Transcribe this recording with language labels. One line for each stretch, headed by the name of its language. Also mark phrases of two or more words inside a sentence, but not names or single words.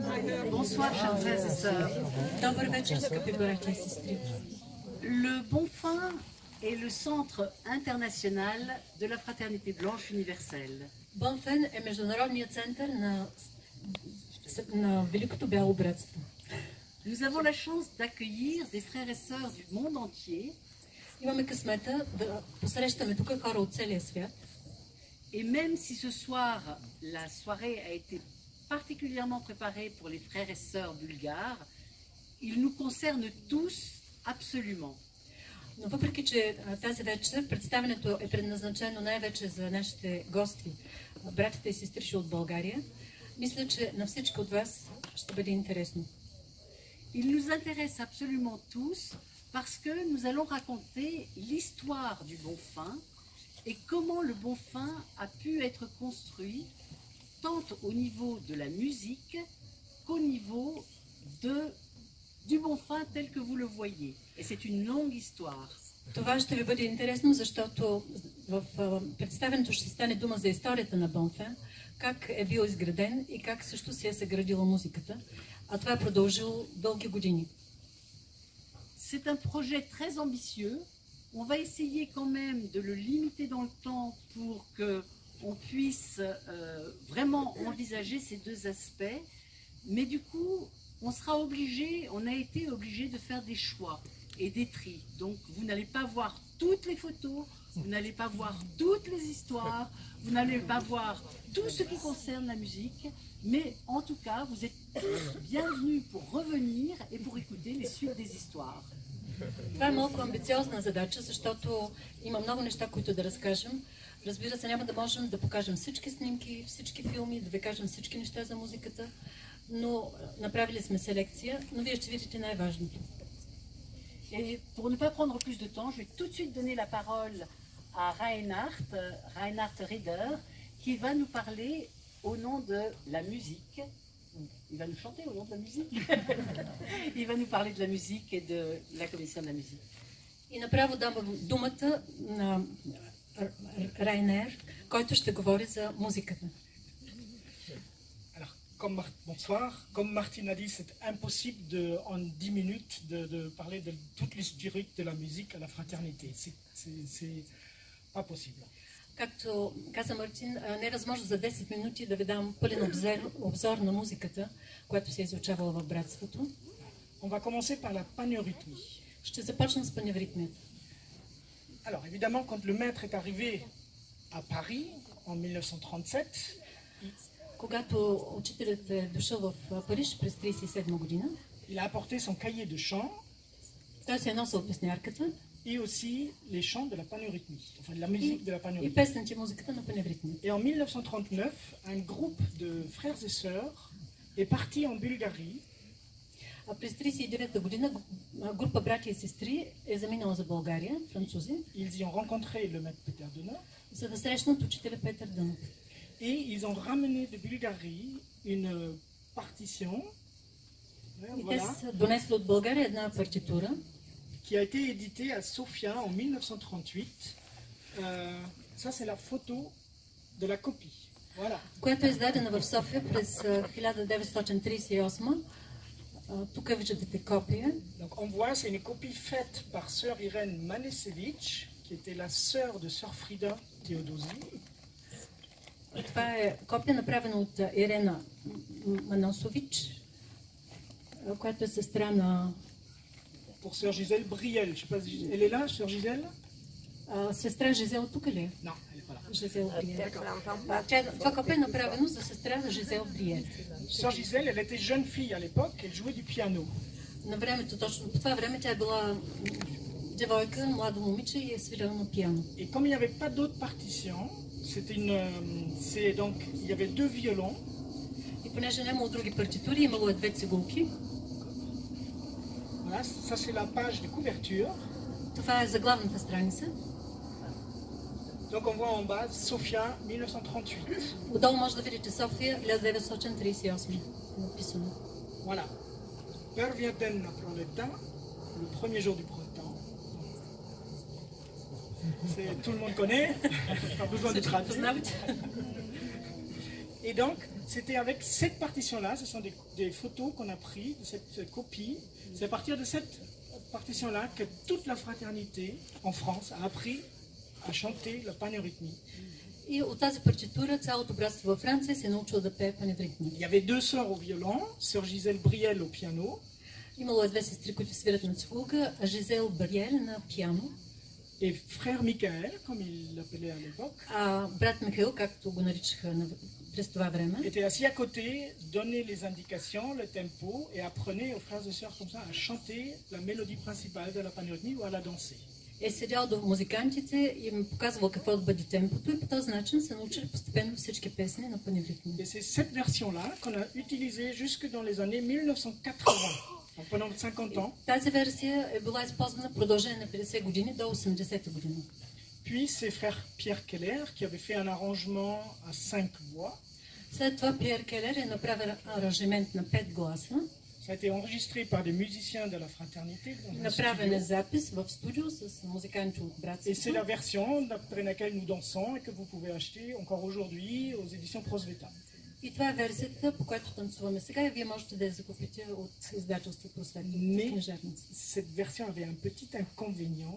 French: Bonsoir, chers frères et sœurs. Le Bonfin est le centre international de la fraternité blanche universelle.
Bulgarian: Bonfin est международният център на Великото бяло братство.
French: Nous avons la chance d'accueillir des frères et sœurs du monde entier.
Bulgarian: Имаме късмета да посрещаме тук хора от целия свят.
French: Et même si ce soir, la soirée a été particulièrement préparée pour les frères et sœurs bulgares, il nous concerne tous absolument.
Bulgarian: Но въпреки, че тази вечер представенето е предназначено най-вече за нашите гости, братите и сестричи от България, мисля, че на всички от вас ще бъде интересно.
French: Il nous intéresse absolument tous parce que nous allons raconter l'histoire du Bonfin et comment le Bonfin a pu être construit tant au niveau de la musique qu'au niveau du Bonfin tel que vous le voyez. Et c'est une longue histoire.
Bulgarian: Това ще ви бъде интересно, защото в представенето ще стане дума за историята на Бонфин, как е бил изграден и как също се е съградила музиката, а това е продължило дълги години.
French: C'est un projet très ambitieux. On va essayer quand même de le limiter dans le temps pour qu'on puisse vraiment envisager ces deux aspects. Mais du coup, on a été obligé de faire des choix et des tris. Donc, vous n'allez pas voir toutes les photos, vous n'allez pas voir toutes les histoires, vous n'allez pas voir tout ce qui concerne la musique, mais en tout cas, vous êtes tous bienvenus pour revenir et pour écouter les suites des histoires.
Bulgarian: Това е малко амбициозна задача, защото има много неща, които да разкажем. Разбира се, няма да можем да покажем всички снимки, всички филми, да ви кажем всички неща за музиката, но направили сме селекция, но вие ще видите най-важното.
French: Et pour ne pas prendre plus de temps, je vais tout de suite donner la parole à Reinhard Rieder, qui va nous parler au nom de la musique. Il va nous chanter au nom de la musique. Il va nous parler de la musique et de la commission de la musique.
Bulgarian: И направо давам думата на Райнер, който ще говори за музиката.
French: Bonsoir. Comme Martine a dit, c'est impossible en 10 minutes de parler de toute l'historique de la musique à la fraternité. C'est pas possible.
Bulgarian: Както каза Мартин, не е възможно за 10 минути да ви дам пълен обзор на музиката, която се е изучавала в братството.
French: On va commencer par la paneurythmie.
Bulgarian: Ще започна с паневритмията.
French: Alors évidemment, quand le maître est arrivé à Paris en 1937,
Bulgarian: когато учителят е дошъл в Париж през 1937 година,
French: il a apporté son cahier de chant.
Bulgarian: Той се е носил песнярката
French: et aussi les chants de la paneurythmie, enfin de la musique de la paneurythmie.
Bulgarian: И песните, музиката на паневритмията.
French: Et en 1939, un groupe de frères et sœurs est parti en Bulgarie.
Bulgarian: А през 1939 година група братя и сестри е заминала за България, французи.
French: Ils y ont rencontré le maître Peter Dönhoff.
Bulgarian: За да срещнат учителя Петър Дънов.
French: Et ils ont ramené de Bulgarie une partition. Voilà.
Bulgarian: Донесли от България една партитура,
French: qui a été éditée à Sofia en 1938. Ça, c'est la photo de la copie. Voilà.
Bulgarian: Която е издадена в София през 1938. Тук виждате копия.
French: Donc on voit, c'est une copie faite par sœur Irène Manesevich, qui était la sœur de sœur Frida Theodosie.
Bulgarian: Това е копия, направена от Ирена Маносович, която е сестра на...
French: Pour sœur Gisèle Briel. Je sais pas, elle est là, sœur Gisèle?
Bulgarian: Сестра Жизел тук ли е?
French: Non, elle est pas là.
Bulgarian: Жизел Бриел. Това копия е направено за сестра на Жизел Бриел.
French: Sœur Gisèle, elle était jeune fille à l'époque, elle jouait du piano.
Bulgarian: На времето, точно по това време, тя е била девойка, младо момиче и е свирила на пиано.
French: Et comme il n'y avait pas d'autres partitions, donc il y avait deux violons.
Bulgarian: И понеже нямало други партитури, имало две цигулки.
French: Voilà, ça c'est la page de couverture.
Bulgarian: Това е заглавната страница.
French: Donc on voit en bas Sofia 1938.
Bulgarian: Отдолу може да видите София 1938 написано. Voilà. Първия ден на пролетта,
French: le premier jour du printemps. Tout le monde connaît, pas besoin de traduire. Et donc, c'était avec cette partition-là, ce sont des photos qu'on a prises de cette copie. C'est à partir de cette partition-là que toute la fraternité en France a appris à chanter la paneurythmie.
Bulgarian: И от тази партитура цялото братство във Франция се е научило да пее паневритми.
French: Il y avait deux sœurs au violon, sœur Gisèle Briel au piano.
Bulgarian: Имало е две сестри, които свират на цигулка, а Жизел Бариел на пиано.
French: Et frère Michael, comme il l'appelait à l'époque,
Bulgarian: А брат Михаил, както го наричаха през това време,
French: était assis à côté, donnait les indications, le tempo, et apprenait aux frères et sœurs comme ça à chanter la mélodie principale de la paneurythmie ou à la danser.
Bulgarian: е седял до музикантите и им показвал какво да бъде темпото и по този начин са научили постепенно всички песни на паневритми.
French: Et c'est cette version-là qu'on a utilisée jusque dans les années 1980. Donc pendant 50 ans.
Bulgarian: Тази версия е била използвана в продължение на 50 години до 80-та година.
French: Puis c'est frère Pierre Keller qui avait fait un arrangement à 5 voix.
Bulgarian: След това Пиер Келер е направил аранжимент на 5 гласа.
French: Ça a été enregistré par des musiciens de la fraternité.
Bulgarian: Направен е запис в студио с музиканти от
French: Et c'est
Bulgarian: братството.
French: la version d'après laquelle nous dansons et que vous pouvez acheter encore aujourd'hui aux éditions Prosveta.
Bulgarian: И това е версията, по която танцуваме сега и вие можете да я закупите от издателство Просвета,
French: Mais
Bulgarian: книжарници.
French: cette version avait un petit inconvénient.